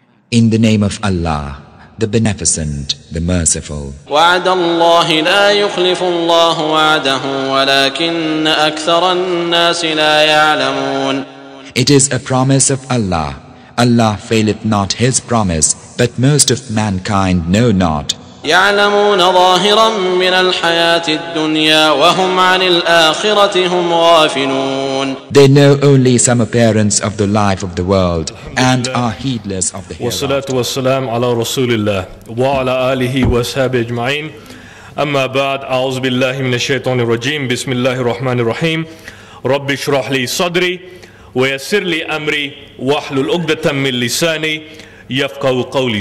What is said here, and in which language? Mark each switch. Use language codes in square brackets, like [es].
[en] In the name of Allah, the Beneficent, the Merciful. [ar] وعد الله لا يخلف الله وعده ولكن أكثر الناس لا يعلمون. [en] It is a promise of Allah. Allah faileth not His promise, but most of mankind know not. [ar] يعلمون ظاهرا من الحياة الدنيا وهم عن الآخرة هم غافلون. [en] They know only some appearance of the life of the world and are heedless of the hereafter. [ar] والصلاة والسلام على رسول الله وعلى آله وصحبه أجمعين. أما بعد أعوذ بالله من الشيطان الرجيم بسم الله الرحمن الرحيم. رب اشرح لي صدري ويسر لي أمري واحلل عقدة من لساني يفقهوا قولي.